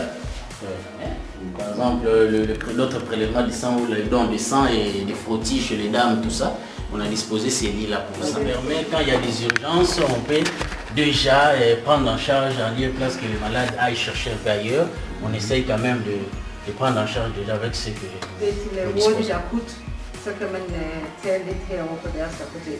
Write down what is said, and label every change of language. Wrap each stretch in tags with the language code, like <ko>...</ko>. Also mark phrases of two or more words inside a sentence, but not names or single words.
<fr>Par exemple, notre prélèvement du sang ou le don de sang et des frottis chez les dames, tout ça, on a disposé ces lits-là pour ça. Ça permet, quand il y a des urgences, on peut déjà prendre en charge en lieu place que les malades aillent chercher un peu ailleurs. On essaye quand même de prendre en charge déjà avec ce que nous disposons.</fr> <da>Så kan man tage lidt herover på deres apotek.</da>